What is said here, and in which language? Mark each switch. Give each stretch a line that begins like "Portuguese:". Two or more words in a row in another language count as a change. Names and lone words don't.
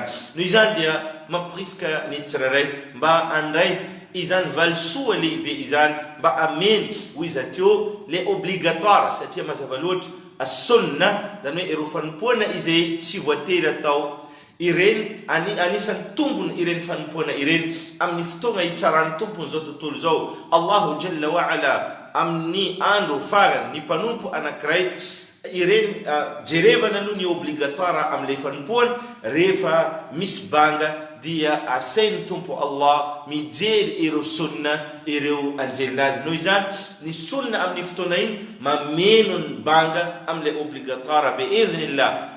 Malagasy: Noho izany dia mampirisika ny tsirairay mba andray izany valisoa lehibe izany, mba ameny ho izy ateo
French: le obligatoire,
Malagasy: satria mazava loatra as-sunna, zany hoe ireo fanompoana izay tsy voatery atao, ireny anisan'ny tombony ireny fanompoana ireny amin'ny fotoana hitsaran'ny tompony zao tontolo zao.
Arabic: الله جل وعلا
Malagasy: amin'ny andro farany ny mpanompo anankiray ireny jerevana aloha ny obligatoire am'le fanompoana rehefa misy banga dia asain'ny tompo Allah mijery ireo sunna ireo anjelinazy. Noho izany ny sunna amin'ny fotoana iny mameno ny banga am'le obligatoire
Arabic: بإذن الله.